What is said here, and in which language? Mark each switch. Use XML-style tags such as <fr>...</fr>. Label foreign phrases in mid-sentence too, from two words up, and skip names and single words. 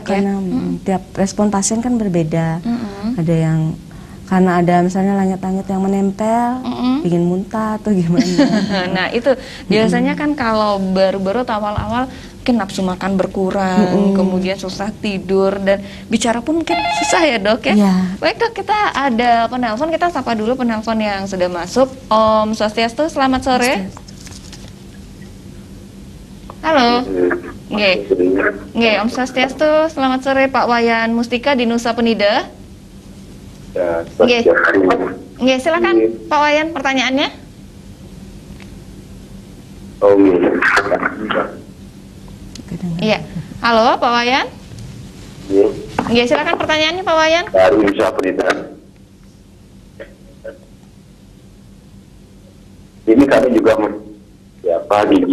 <id>karena tiap respon pasien kan berbeda. Ada yang karena ada misalnya langit-langit yang menempel, ingin muntah atau gimana. Nah itu biasanya kan kalau baru-baru awal-awal mungkin nafsu makan berkurang, kemudian susah tidur dan bicara pun mungkin susah ya, Dok ya. Baik, Dok, kita ada penelpon, kita sapa dulu penelpon yang sudah masuk.</id> <ban>Om Swastiastu,</ban> <id>selamat sore. Halo. Nggih,</id> <ban>Om Swastiastu,</ban> <id>selamat sore Pak Wayan Mustika di Nusa Penida. Nggih, silakan Pak Wayan pertanyaannya. Iya. Halo Pak Wayan. Nggih, silakan pertanyaannya Pak Wayan. Dari Nusa Penida. Ini kami juga gigi.</id>